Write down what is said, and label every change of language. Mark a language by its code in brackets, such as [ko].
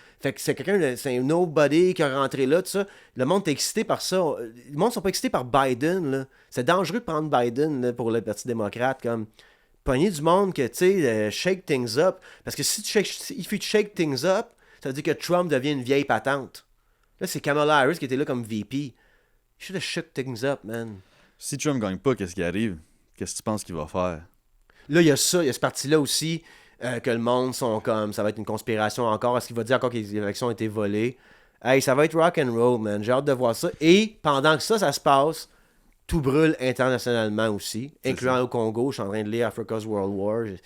[fr] Fait que c'est c'est un nobody qui est rentré là, tout ça. Le monde est excité par ça. Le monde sont pas excités par Biden, là. C'est dangereux de prendre Biden, là, pour le Parti démocrate, comme... Pogner du monde que, tu sais, [en] shake things up. [fr] Parce que si il fait shake things up, ça veut dire que Trump devient une vieille patente. Là, c'est Kamala Harris qui était là comme VP. [en] You should have shook things up, man. [fr] Si Trump gagne pas, qu'est-ce qui arrive? Qu'est-ce que tu penses qu'il va faire? Là, il y a ça, il y a ce parti-là aussi, que le monde sont comme, ça va être une conspiration encore. Est-ce qu'il va dire encore que les élections ont été volées? Hey, ça va être rock and roll, man. J'ai hâte de voir ça. Et pendant que ça se passe, tout brûle internationalement aussi, incluant au Congo. Je suis en train de lire Africa's World War.